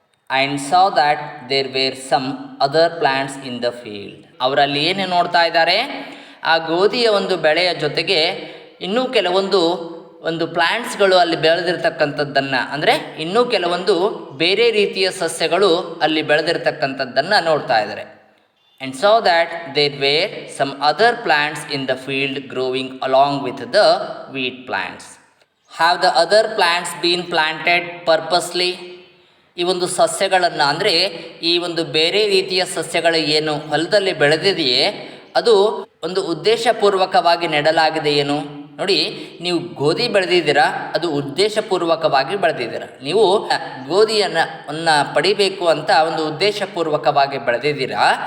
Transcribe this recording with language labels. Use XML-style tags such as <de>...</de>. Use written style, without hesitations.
<en>And saw that there were some other plants in the field.</en> <kn>ಅವರಲ್ಲಿ ಏನು ನೋಡ್ತಾ ಇದ್ದಾರೆ, ಆ ಗೋಧಿಯ ಒಂದು ಬೆಳೆಯ ಜೊತೆಗೆ ಇನ್ನೂ ಕೆಲವೊಂದು ಪ್ಲ್ಯಾಂಟ್ಸ್ಗಳು ಅಲ್ಲಿ ಬೆಳೆದಿರ್ತಕ್ಕಂಥದ್ದನ್ನು, ಅಂದರೆ ಇನ್ನೂ ಕೆಲವೊಂದು ಬೇರೆ ರೀತಿಯ ಸಸ್ಯಗಳು ಅಲ್ಲಿ ಬೆಳೆದಿರ್ತಕ್ಕಂಥದ್ದನ್ನು ನೋಡ್ತಾ ಇದ್ದಾರೆ.</kn> <en>And saw that there were some other plants in the field growing along with the wheat plants. Have the other plants been planted purposely?</en> <kn>ಈ ಒಂದು ಸಸ್ಯಗಳನ್ನು, ಅಂದರೆ ಈ ಒಂದು ಬೇರೆ ರೀತಿಯ ಸಸ್ಯಗಳು ಏನು ಹೊಲದಲ್ಲಿ ಬೆಳೆದಿದೆಯೇ ಅದು ಒಂದು ಉದ್ದೇಶಪೂರ್ವಕವಾಗಿ ನೆಡಲಾಗಿದೆ ಏನು? ನೋಡಿ, ನೀವು ಗೋಧಿ ಬೆಳೆದಿದ್ದೀರಾ, ಅದು ಉದ್ದೇಶಪೂರ್ವಕವಾಗಿ ಬೆಳೆದಿದ್ದೀರಾ. ನೀವು ಗೋಧಿಯನ್ನು ಪಡಿಬೇಕು ಅಂತ ಒಂದು ಉದ್ದೇಶಪೂರ್ವಕವಾಗಿ ಬೆಳೆದಿದ್ದೀರಾ.</kn>